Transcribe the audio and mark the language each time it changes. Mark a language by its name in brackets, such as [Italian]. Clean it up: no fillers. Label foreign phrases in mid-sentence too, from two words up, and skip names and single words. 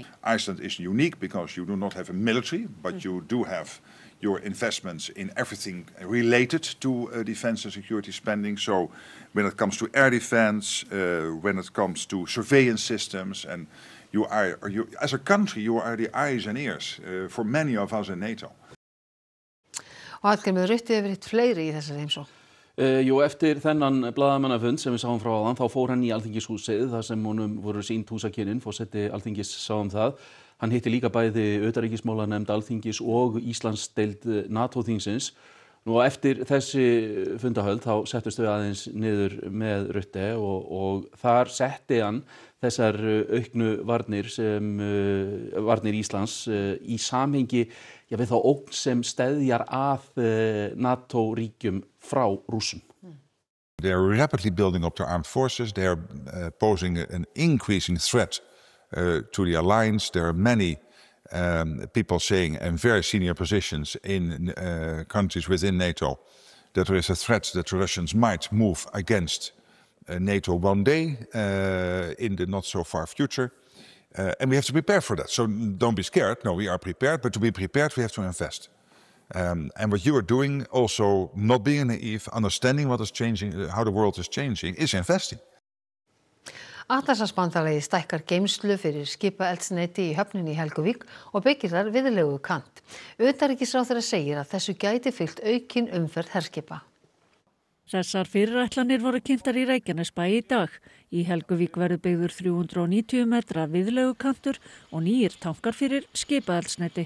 [English] Iceland is unique because you do not have a military, but you do have your investments in everything related to defense and security spending. So when it comes to air defense, when it comes to surveillance systems, and you as a country, you are the eyes and ears for many of us in NATO. [Icelandic] Og Hallgrímur, Rutte hefur hitt fleiri í þessari heimsókn. Eftir þennan blaðamannafund sem við sáum frá áðan, þá fór hann í Alþingishúsið þar sem honum voru sýnd húsakynnin, forseti Alþingis sáum það. Hann hitti líka bæði utanríkismálanefnd Alþingis og Íslandsdeild NATO-þingsins. Nú eftir þessi fundahöld þá settust við aðeins niður með Rutte og þar setti hann þessar auknu varnir Íslands í samhengi við þá ógn sem steðjar að NATO-ríkjum frá Rússum. [English] They are rapidly building up their armed forces. They are posing an increasing threat to the alliance. There are many people saying in very senior positions in countries within NATO that there is a threat that the Russians might move against NATO one day in the not so far future. And we have to prepare for that. So don't be scared. No, we are prepared. But to be prepared, we have to invest. And what you are doing, also not being naive, understanding what is changing, how the world is changing, is investing. [Icelandic] Atlantshafsbandalagið stækkar geymslu fyrir skipaeldsneyti í höfninni í Helguvík og byggir þar viðlegukant. Utanríkisráðherra segir að þessu gæti fylgt aukin umferð herskipa. Þessar fyrirætlanir voru kynntar í Reykjanesbæ í dag. Í Helguvík verður byggður 390 metra viðlegukantur og nýir tankar fyrir skipaeldsneyti.